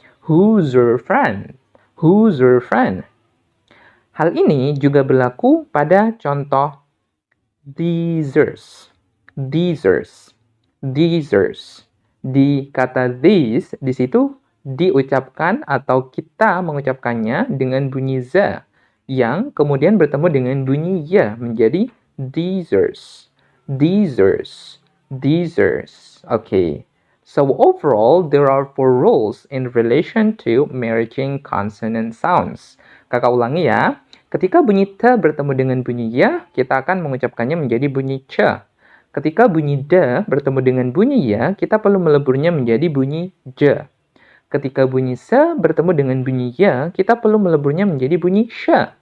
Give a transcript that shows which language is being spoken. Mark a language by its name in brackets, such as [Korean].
[English] Who's your friend? Who's your friend? [Indonesian] Hal ini juga berlaku pada contoh [English] these's. These's. These's. [Indonesian] Di kata these, di situ diucapkan atau kita mengucapkannya dengan bunyi z yang kemudian bertemu dengan bunyi ya menjadi these's. [English] These's. These's. Okay. So overall, there are 4 rules in relation to merging consonant sounds. [Indonesian] Kakak ulangi ya. Ketika bunyi t bertemu dengan bunyi ya, kita akan mengucapkannya menjadi bunyi c. Ketika bunyi d bertemu dengan bunyi ya, kita perlu meleburnya menjadi bunyi j. Ketika bunyi s bertemu dengan bunyi ya, kita perlu meleburnya menjadi bunyi sh.